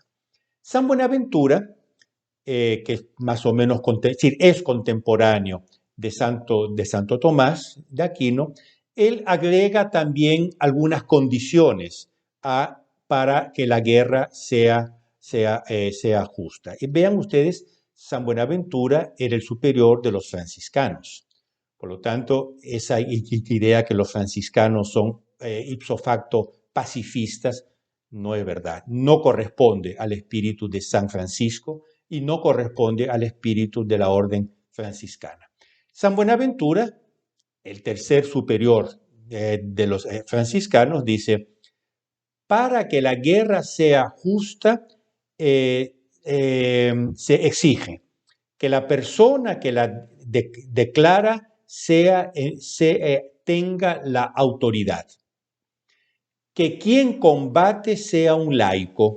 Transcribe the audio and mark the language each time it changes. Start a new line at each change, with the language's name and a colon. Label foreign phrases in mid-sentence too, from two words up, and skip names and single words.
Spanish: San Buenaventura, que es más o menos es contemporáneo de Santo Tomás de Aquino, él agrega también algunas condiciones para que la guerra sea justa. Y vean ustedes, San Buenaventura era el superior de los franciscanos. Por lo tanto, esa idea que los franciscanos son
Latin: ipso facto
Spanish: pacifistas no es verdad. No corresponde al espíritu de San Francisco y no corresponde al espíritu de la orden franciscana. San Buenaventura, el tercer superior de los franciscanos, dice, para que la guerra sea justa, se exige que la persona que la declara tenga la autoridad, que quien combate sea un laico.